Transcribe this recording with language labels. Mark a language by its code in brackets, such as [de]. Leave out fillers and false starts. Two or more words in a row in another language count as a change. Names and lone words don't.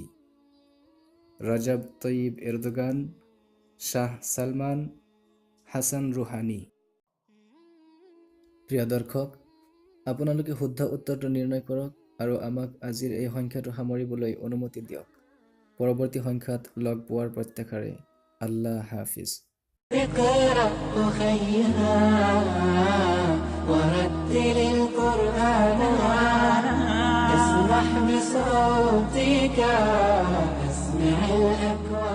[as] ৰজব তয়্যিব এৰদোগান, শ্বাহ ছালমান, হাছান ৰুহানী। প্ৰিয় দৰ্শক, আপোনালোকে শুদ্ধ উত্তৰটো নিৰ্ণয় কৰক আৰু আমাক আজিৰ এই সংখ্যাটো সামৰিবলৈ অনুমতি দিয়ক। পৰৱৰ্তী সংখ্যাত লগ পোৱাৰ প্ৰত্যাশাৰে [ar] الله حافظ. اقرأ أخيها ورتل القرآن اسمح بصوتك اسمع الأبكار